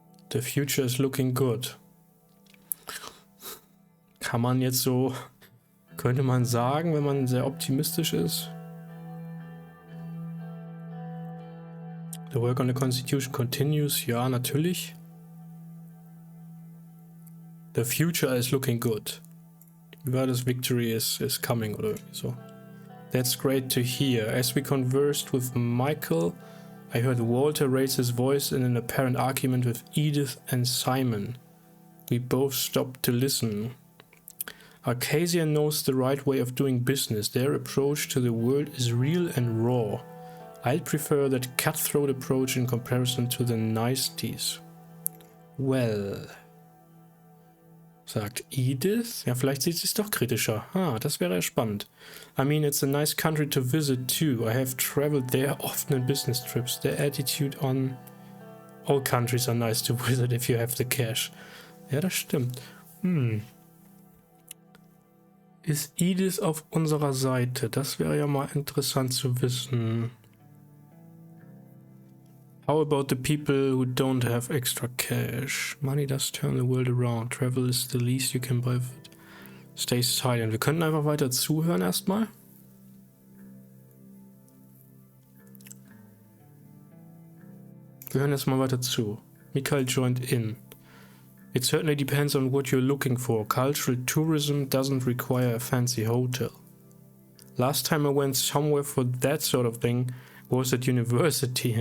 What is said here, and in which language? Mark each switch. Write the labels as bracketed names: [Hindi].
[English] The future is looking good. [German] Kann man jetzt so, könnte man sagen, wenn man sehr optimistisch ist. [English] The work on the Constitution continues. [German] Ja, natürlich. [English] The future is looking good. [German] Wie war das? [English] Victory is coming [German] oder so. [English] That's great to hear. As we conversed with Michael, I heard Walter raise his voice in an apparent argument with Edith and Simon. We both stopped to listen. Arcasia knows the right way of doing business. Their approach to the world is real and raw. I'd prefer that cutthroat approach in comparison to the niceties. [German] Well, sagt Edith. Ja, vielleicht sieht sie es doch kritischer. Das wäre ja spannend. [English] I mean, it's a nice country to visit too. I have traveled there often in business trips. Their attitude on all countries are nice to visit if you have the cash. [German] Ja, das stimmt. Ist Edith auf unserer Seite? Das wäre ja mal interessant zu wissen. [English] How about the people who don't have extra cash? Money does turn the world around. Travel is the least you can buy. Stay silent. [German] Wir könnten einfach weiter zuhören erstmal. Wir hören erstmal weiter zu. [English] Michael joined in. It certainly depends on what you're looking for. Cultural tourism doesn't require a fancy hotel. Last time I went somewhere for that sort of thing was at university.